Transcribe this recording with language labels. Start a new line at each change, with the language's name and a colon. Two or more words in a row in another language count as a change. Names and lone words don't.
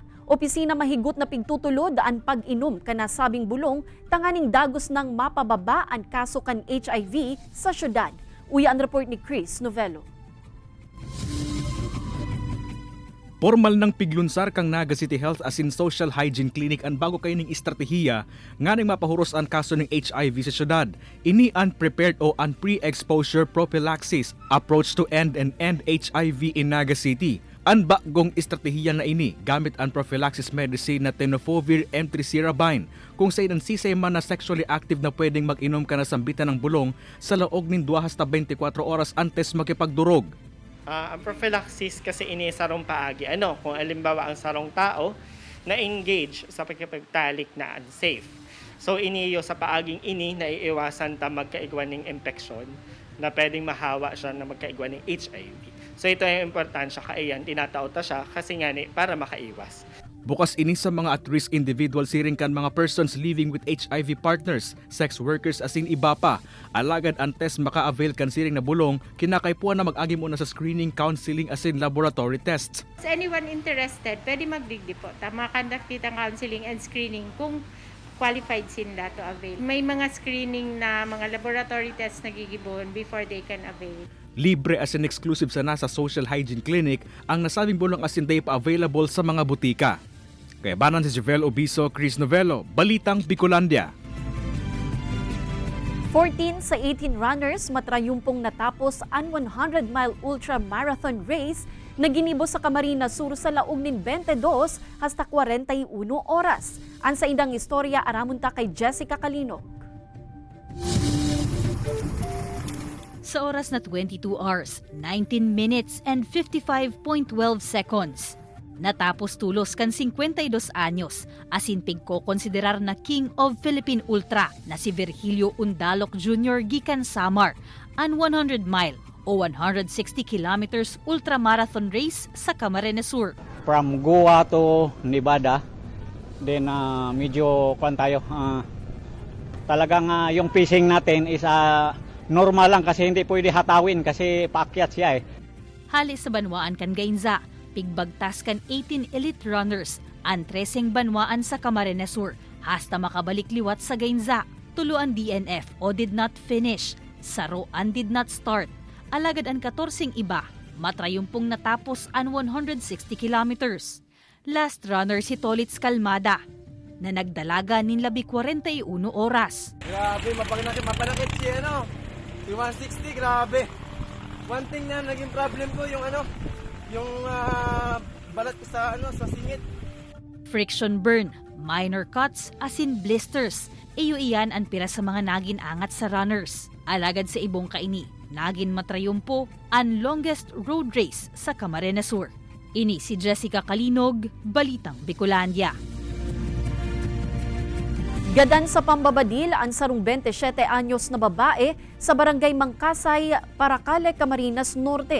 Bikol: Opisina mahigot na pigtutulod ang pag-inom kanasabing bulong tanganing dagos ng mapababa ang kaso kan HIV sa syudad. Uya ang report ni Chris Novello. Formal ng piglunsar kang Naga City Health asin Social Hygiene Clinic ang bago kay ning estratehiya nga ning mapahuros ang kaso ng HIV sa syudad.
English: Ini unprepared o pre-exposure prophylaxis approach to end HIV in Naga City.
Bikol: Ang bagong estratehiya na ini gamit ang prophylaxis medicine na tenofovir M3-Serabine kung sa ilang sisay man na
English: sexually active
Bikol: na pwedeng mag-inom ka na sambitan ng bulong sa laog nin 2 hasta 24 oras antes makipagdurog. Ang prophylaxis kasi ini sarong paagi. Kung alimbawa ang sarong tao na engage sa pagkipagtalik na unsafe. So iniyo sa paaging ini na iiwasan ta magkaigwan ng infection na pwedeng mahawa siya na magkaigwan ng HIV. So ito yung importansya kaiyan, tinatao ta siya kasi nga para makaiwas. Bukas ini sa mga
English: at-risk individual
Bikol: siring kan mga
English: persons living with HIV partners, sex workers
Bikol: asin iba pa. Alagad ang test maka-avail kan siring na bulong, kinakaipuan na mag-agi muna sa screening, counseling asin
English: laboratory tests. So anyone interested,
Bikol: pwede mag-digdi po. Makakonduct kitang
English: counseling and screening
Bikol: kung qualified sila
English: to avail.
Bikol: May mga screening na mga
English: laboratory tests
Bikol: na gigibon
English: before they can avail.
Bikol: Libre asin exclusive sa nasa Social Hygiene Clinic ang nasabing bulong asin day pa available sa mga butika. Kaya banan si Jovel Obiso, Chris Novello, Balitang Bicolandia. 14 sa 18 runners matrayumpong natapos ang 100-mile
English: ultra marathon race
Bikol: na ginibo sa Camarines Sur sa laog nin 22 hasta 41 oras. Ang sa indang istorya aramunta kay Jessica Calinog.
English: Sa oras na 22 hours, 19 minutes and 55.12 seconds.
Bikol: Natapos tulos kan 52 anyos, asin pigko-konsiderar na
English: King of Philippine Ultra
Bikol: na si Virgilio Undalok Jr. gikan Samar, ang 100-mile o 160 kilometers
English: ultramarathon race
Bikol: sa Camarines Sur.
English: From Goa to Nevada, then medyo tayo.
Filipino: Talagang yung pacing natin
English: is normal
Filipino: lang kasi hindi pwede hatawin kasi paakyat siya eh.
Bikol: Hali sa banwaan kan Gainza, pigbagtas kan 18 elite runners ang 13 banwaan sa Camarines Sur hasta makabalik liwat sa Gainza. Tuluan DNF o
English: did not finish,
Bikol: saroan
English: did not start.
Bikol: Alagad ang 14 iba, matrayumpong natapos ang 160 kilometers. Last runner si Tolitz Calmada na nagdalaga nin 41 oras. Grabe, mapanakit si si 160, grabe.
English: One thing
Filipino: na naging problem ko yung balat ko sa singit.
English: Friction burn, minor cuts,
Bikol: asin blisters. Iyan ang pira sa mga nagin angat sa runners. Alagad sa ibong kaini, nagin matrayumpo ang longest road race sa Camarines Sur. Ini si Jessica Kalinog, Balitang Bicolandia. Gadan sa pambabadil ang sarong 27 anyos na babae sa barangay Mangkasay, Paracale, Camarines Norte.